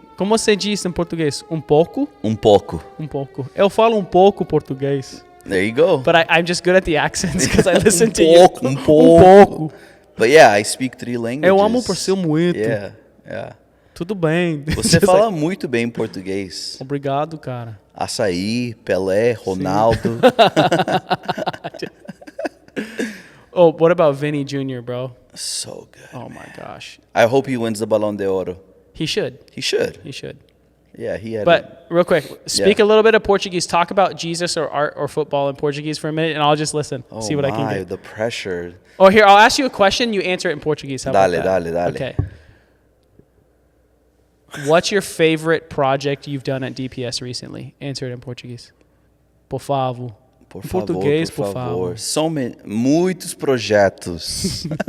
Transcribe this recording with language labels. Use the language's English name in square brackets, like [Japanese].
[Portuguese] Como se diz em português? Um pouco? Un poco. Um pouco. Eu falo um pouco português. [English] There you go. But I'm just good at the accents because I listen to you. [Portuguese] Un pouco. [English] But yeah, I speak 3 languages. [Portuguese] Eu amo por ser muito. [English] Yeah. [Portuguese] Tudo bem. Você fala muito bem português. Obrigado, cara. Açaí, Pelé, Ronaldo. [English] Oh, what about Vinny Jr., bro? So good. Oh, my gosh. I hope he wins the Ballon d'Oro. He should. He should. Yeah, he had. But real quick, speak a little bit of Portuguese. Talk about Jesus or art or football in Portuguese for a minute, and I'll just listen. See what I can do. The pressure. Oh, here, I'll ask you a question. You answer it in Portuguese. How about that? [Spanish] Dale. [English] Okay. What's your favorite project you've done at DPS recently? Answer it in Portuguese. [Portuguese] Por favor. Português, por favor. [English] So many, [Portuguese] muitos projetos.